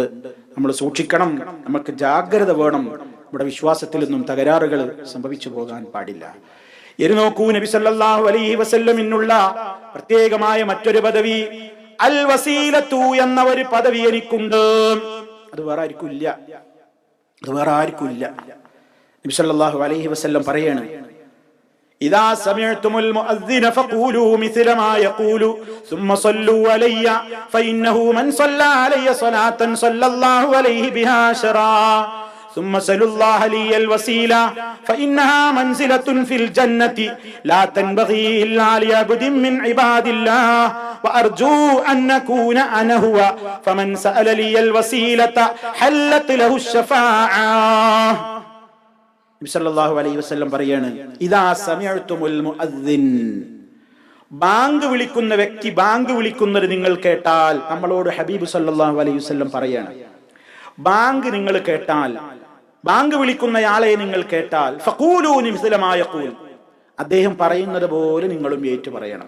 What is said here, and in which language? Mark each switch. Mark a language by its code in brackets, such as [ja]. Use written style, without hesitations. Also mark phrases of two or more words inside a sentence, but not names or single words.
[ml] നമ്മൾ സൂക്ഷിക്കണം, നമുക്ക് ജാഗ്രത വേണം. നമ്മുടെ വിശ്വാസത്തിൽ നിന്നും തകരാറുകൾ സംഭവിച്ചു പോകാൻ പാടില്ല. നോക്കൂ, നബി [ar] صلى الله عليه [ml] വസല്ലമിനുള്ള പ്രത്യേകമായ മറ്റൊരു പദവി [ar] الوسيلة [ml] എന്ന ഒരു പദവി എനിക്കുണ്ട്. അത് വേറെ ആർക്കും ഇല്ല, നബി [ar] صلى الله عليه وسلم [ml] പറയാണ്, [ar] إذا سمعتم المؤذن فقولوا مثل ما يقول ثم صلوا علي فإنه من صلى علي صلاة صلى الله عليه بها عشرا ثم صلوا الله لي الوسيلة فإنها منزلة في الجنة لا تنبغي إلا لعبد من عباد الله وأرجو أن نكون أنا هو فمن سأل لي الوسيلة حلت له الشفاعة. [ml] നബി [ar] صلى الله عليه وسلم [ml] പറയാണ്, [ar] إذا سمعتم المؤذن, [ml] ബാങ്ക് വിളിക്കുന്ന വ്യക്തി ബാങ്ക് വിളിക്കുന്നത് നിങ്ങൾ കേട്ടാൽ, നമ്മളോട് ഹബീബ് [ar] صلى الله عليه وسلم [ml] പറയാണ്, ബാങ്ക് നിങ്ങൾ കേട്ടാൽ, ബാങ്ക് വിളിക്കുന്നയാളെ നിങ്ങൾ കേട്ടാൽ, [ar] فقولوا مثل ما يقول, [ml] അദ്ദേഹം പറയുന്നത് പോലെ നിങ്ങളും ഏറ്റു പറയണം.